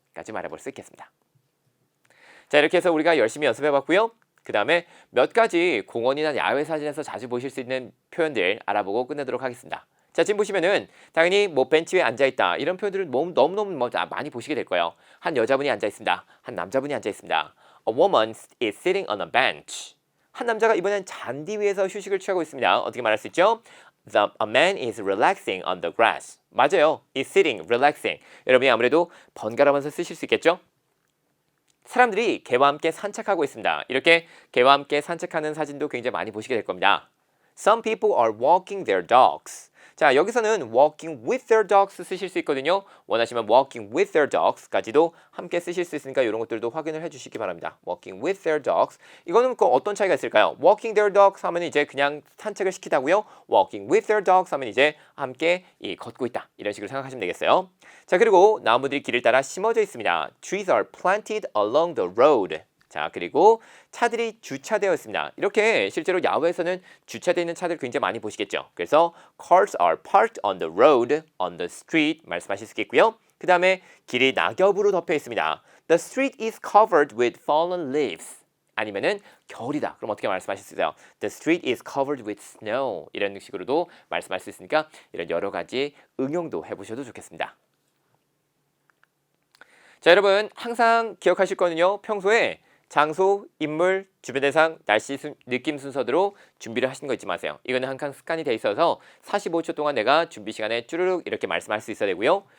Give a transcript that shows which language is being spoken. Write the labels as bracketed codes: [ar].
[ko] 까지 말해볼 수 있겠습니다. 자, 이렇게 해서 우리가 열심히 연습해봤고요. 그 다음에 몇 가지 공원이나 야외 사진에서 자주 보실 수 있는 표현들 알아보고 끝내도록 하겠습니다. 자, 지금 보시면은 당연히 뭐 벤치 위에 앉아 있다 이런 표현들을 너무너무 많이 보시게 될 거예요. 한 여자분이 앉아 있습니다. 한 남자분이 앉아 있습니다. [en] A woman is sitting on a bench. [ko] 한 남자가 이번엔 잔디 위에서 휴식을 취하고 있습니다. 어떻게 말할 수 있죠? [en] A man is relaxing on the grass. [ko] 맞아요. [en] is sitting, relaxing. [ko] 여러분이 아무래도 번갈아가면서 쓰실 수 있겠죠? 사람들이 개와 함께 산책하고 있습니다. 이렇게 개와 함께 산책하는 사진도 굉장히 많이 보시게 될 겁니다. [en] Some people are walking their dogs. [ko] 자, 여기서는 [en] walking with their dogs [ko] 쓰실 수 있거든요. 원하시면 walking with their dogs까지도 함께 쓰실 수 있으니까 이런 것들도 확인을 해주시기 바랍니다. [en] walking with their dogs. [ko] 이거는 그 어떤 차이가 있을까요? [en] walking their dogs [ko] 하면 이제 그냥 산책을 시키다고요. [en] walking with their dogs [ko] 하면 이제 함께 걷고 있다. 이런 식으로 생각하시면 되겠어요. 자, 그리고 나무들이 길을 따라 심어져 있습니다. [en] Trees are planted along the road. [ko] 자, 그리고 차들이 주차되어 있습니다. 이렇게 실제로 야외에서는 주차되어 있는 차들 굉장히 많이 보시겠죠. 그래서 [en] cars are parked on the road, on the street [ko] 말씀하실 수 있겠고요. 그 다음에 길이 낙엽으로 덮여 있습니다. [en] The street is covered with fallen leaves. [ko] 아니면은 겨울이다. 그럼 어떻게 말씀하실 수 있어요? [en] The street is covered with snow. [ko] 이런 식으로도 말씀할 수 있으니까 이런 여러 가지 응용도 해보셔도 좋겠습니다. 자, 여러분 항상 기억하실 거는요. 평소에 장소, 인물, 주변 대상, 날씨, 느낌 순서대로 준비를 하시는 거 잊지 마세요. 이거는 항상 습관이 돼 있어서 45초 동안 내가 준비 시간에 쭈르륵 이렇게 말씀할 수 있어야 되고요.